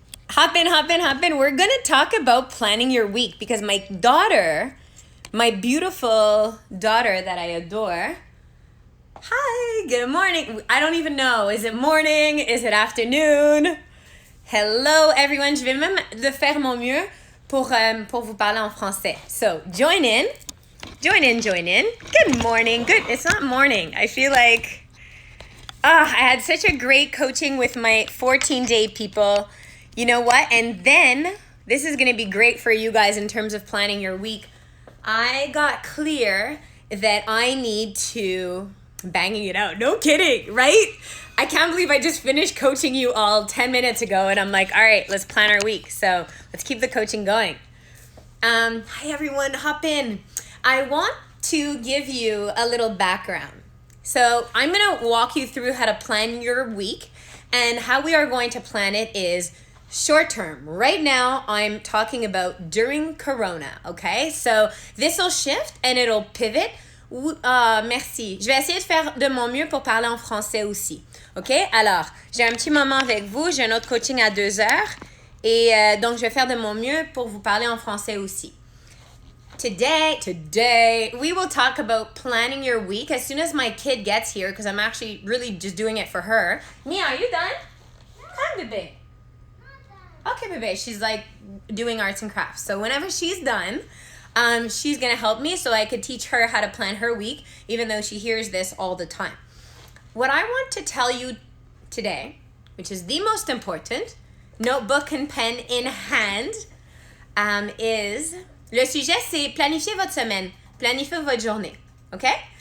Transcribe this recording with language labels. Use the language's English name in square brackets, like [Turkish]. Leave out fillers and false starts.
[English] Hop in, hop in, hop in. We're going to talk about planning your week because my daughter, my beautiful daughter that I adore, hi, good morning. I don't even know. Is it morning? Is it afternoon? Hello, everyone. [French] Je vais même de faire mon mieux pour vous parler en français. [English] So, join in. Join in, join in. Good morning. Good. It's not morning. I feel like I had such a great coaching with my 14-day people. You know what? And then, this is going to be great for you guys in terms of planning your week. I got clear that I need to banging it out. No kidding, right? I can't believe I just finished coaching you all 10 minutes ago and I'm like, all right, let's plan our week. So let's keep the coaching going. Hi, everyone. Hop in. I want to give you a little background. So I'm going to walk you through how to plan your week, and how we are going to plan it is short term. Right now, I'm talking about during Corona, okay? So this will shift and it'll pivot. [French] Merci. Je vais essayer de faire de mon mieux pour parler en français aussi, ok? Alors, j'ai un petit moment avec vous, j'ai un autre coaching à 2 heures, et donc je vais faire de mon mieux pour vous parler en français aussi. [English] Today, we will talk about planning your week as soon as my kid gets here, because I'm actually really just doing it for her. Mia, are you done? Come, bébé. Okay, bébé. She's like doing arts and crafts. So whenever she's done, she's going to help me so I could teach her how to plan her week, even though she hears this all the time. What I want to tell you today, which is the most important, notebook and pen in hand, is... [French] Le sujet, c'est planifier votre semaine, planifier votre journée, okay?